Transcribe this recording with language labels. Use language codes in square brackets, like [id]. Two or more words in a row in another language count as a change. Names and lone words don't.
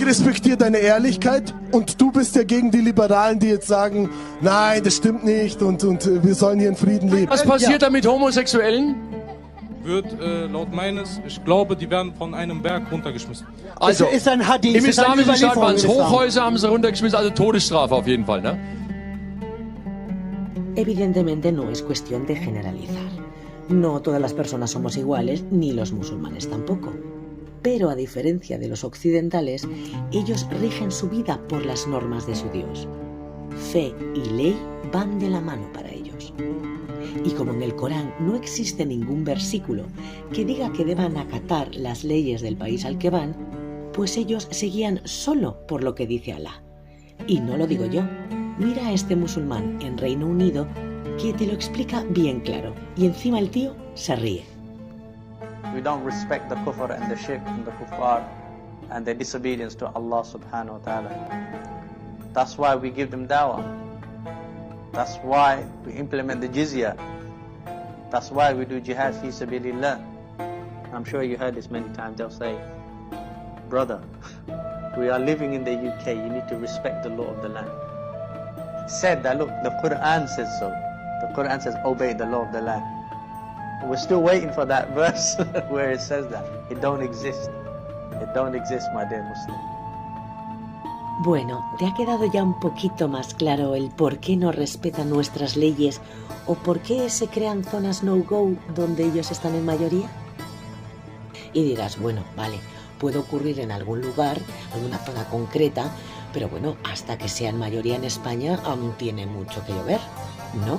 [de] Ich respektiere deine Ehrlichkeit und du bist ja gegen die Liberalen, die jetzt sagen, nein, das stimmt nicht und wir sollen hier in Frieden leben. Was passiert da mit Homosexuellen? Wird laut meines, ich glaube, die werden von einem Berg runtergeschmissen. Also, ist ein Hadith, im ist eine islamischen Staat waren es Überlieferung im Islam. Hochhäuser, haben sie runtergeschmissen, also Todesstrafe auf jeden Fall, ne? [es] Evidentemente no es cuestión de generalizar. No todas las personas somos iguales, ni los musulmanes tampoco. Pero a diferencia de los occidentales, ellos rigen su vida por las normas de su Dios. Fe y ley van de la mano para ellos. Y como en el Corán no existe ningún versículo que diga que deban acatar las leyes del país al que van, pues ellos se guían solo por lo que dice Alá. Y no lo digo yo. Mira a este musulmán en Reino Unido que te lo explica bien claro. Y encima el tío se ríe. [en] We don't respect the kufr and the shirk and the kuffar and their disobedience to [ar] الله سبحانه وتعالى. [en] That's why we give them dawah. That's why we implement the jizya. That's why we do [ar] جهاد في سبيل الله. [en] I'm sure you heard this many times. They'll say, brother, we are living in the UK. You need to respect the law of the land. He said that, look, the Quran says so. The Quran says, obey the law of the land. We're still waiting for that verse where it says that. It don't exist. It don't exist, my dear Muslim. [es] Bueno, ¿te ha quedado ya un poquito más claro el por qué no respetan nuestras leyes o por qué se crean zonas no-go donde ellos están en mayoría? Y dirás, bueno, vale, puede ocurrir en algún lugar, en una zona concreta, Pero bueno, hasta que sean mayoría en España aún tiene mucho que llover, ¿no?